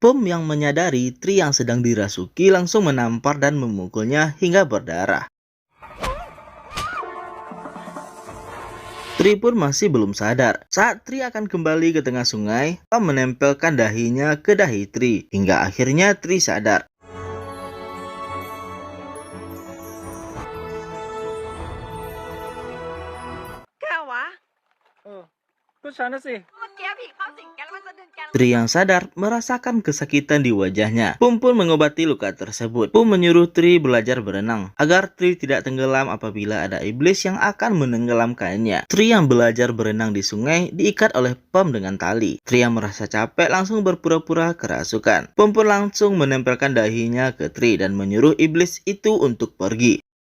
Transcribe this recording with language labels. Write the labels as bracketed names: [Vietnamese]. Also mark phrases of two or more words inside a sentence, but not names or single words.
[Indonesian] Pum yang menyadari Tri yang sedang dirasuki langsung menampar dan memukulnya hingga berdarah. Tri pun masih belum sadar. Saat Tri akan kembali ke tengah sungai, Pam menempelkan dahinya ke dahi Tri. Hingga akhirnya Tri sadar. Kawa? [Thai] ก็ฉันนะสิ เมื่อกี้ผีเข้าสิงแกแล้วมันจะดึงแก [Indonesian] Tri yang sadar merasakan kesakitan di wajahnya. Pum pun mengobati luka tersebut. Pum menyuruh Tri belajar berenang agar Tri tidak tenggelam apabila ada iblis yang akan menenggelamkannya. Tri yang belajar berenang di sungai diikat oleh Pum dengan tali. Tri yang merasa capek langsung berpura-pura kerasukan. Pum pun langsung menempelkan dahinya ke Tri dan menyuruh iblis itu untuk pergi.